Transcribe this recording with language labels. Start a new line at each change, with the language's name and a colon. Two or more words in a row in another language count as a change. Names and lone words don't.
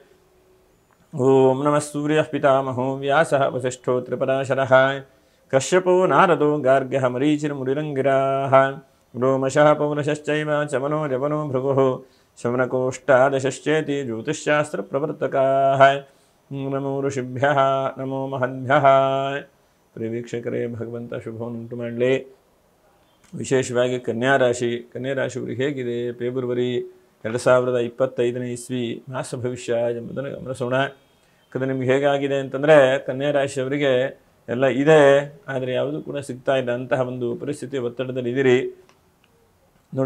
Sanskrit: ओं नमः सूर्यः पितामहो व्यासः वसिष्ठो त्रिपराशरः कश्यपो नारदो गार्ग्यः मरीचिर्मुनिरङ्गिराः रोमशः पौरुषश्चैव चमनो जवनो भृगुः शमनकोष्ठादशश्चेति ज्योतिश्शास्त्रप्रवर्तकाः। नमो ಋಷಿಭ್ಯಃ ನಮೋ ಮಹದ್ಭ್ಯಃ.
Kannada: ಪ್ರಿಯ ವೀಕ್ಷಕರೇ, ಭಗವಂತ ಶುಭವನ್ನುಂಟು ಮಾಡಲಿ. ವಿಶೇಷವಾಗಿ ಕನ್ಯಾ ರಾಶಿಯವರಿಗೆ ಹೇಗಿದೆ ಫೆಬ್ರವರಿ 2025ನೇ ಇಸ್ವಿ ಮಾಸ ಭವಿಷ್ಯ ಎಂಬುದನ್ನು ಗಮನಿಸೋಣ. ಯಾಕಂದರೆ ನಿಮ್ಗೆ ಹೇಗಾಗಿದೆ ಅಂತಂದರೆ, ಕನ್ಯಾ ರಾಶಿಯವರಿಗೆ ಎಲ್ಲ ಇದೆ, ಆದರೆ ಯಾವುದೂ ಕೂಡ ಸಿಗ್ತಾ ಇಲ್ಲ ಅಂತಹ ಒಂದು ಪರಿಸ್ಥಿತಿ, ಒತ್ತಡದಲ್ಲಿ ಇದ್ದೀರಿ ನೋಡಿ.